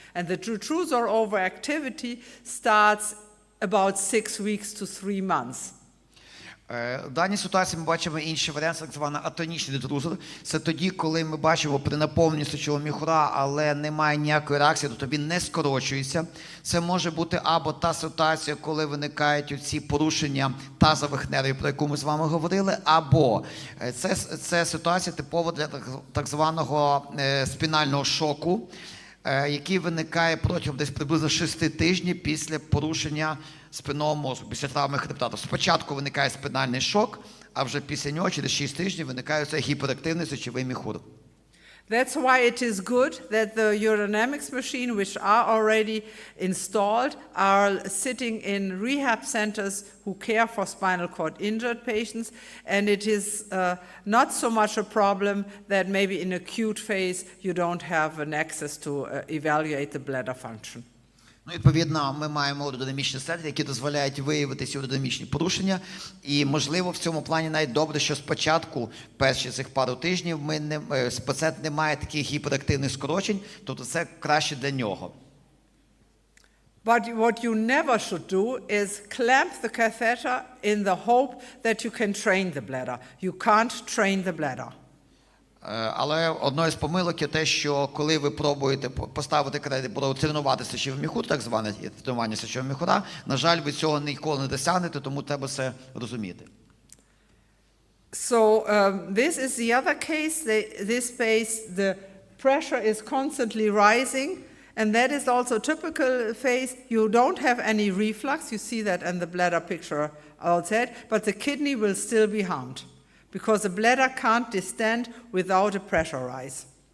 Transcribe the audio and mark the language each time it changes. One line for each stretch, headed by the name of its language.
English: And the detrusor overactivity starts about 6 weeks to 3 months.
Ukrainian: В даній ситуації ми бачимо інший варіант, так званий атонічний детрусор. Це тоді, коли ми бачимо при наповненні сечового міхура, але немає ніякої реакції, тобто він не скорочується. Це може бути або та ситуація, коли виникають ці порушення тазових нервів, про яку ми з вами говорили, або це ситуація типова для так званого спінального шоку, який виникає протягом десь приблизно 6 тижнів після порушення спинного мозку, після травми хребта. Спочатку виникає спинальний шок, а вже після нього, через 6 тижнів, виникає цей гіперактивний сечовий міхур.
English: That's why it is good that the urodynamics machine, which are already installed, are sitting in rehab centers who care for spinal cord injured patients, and it is not so much a problem that maybe in acute phase you don't have an access to evaluate the bladder function.
Ukrainian: Відповідно, ми маємо аеродинамічні центри, які дозволяють виявити ці аеродинамічні порушення. І, можливо, в цьому плані навіть добре, що спочатку, перші цих пару тижнів, пацієнт не має таких гіперактивних скорочень, тобто це краще для нього.
English: But what you never should do is clamp the catheter in the hope that you can train the bladder. You can't train the bladder.
Ukrainian: Але одною з помилок є те, що коли ви пробуєте поставити катетер, тренувати сечовий міхур, так зване тренування сечового міхура, на жаль, ви цього ніколи не досягнете, тому треба це розуміти.
English: So this is the other case. This case, the pressure is constantly rising, and that is also a typical phase. You don't have any reflux. You see that in the bladder picture outside, but the kidney will still be harmed because the bladder can't distend without a pressure rise.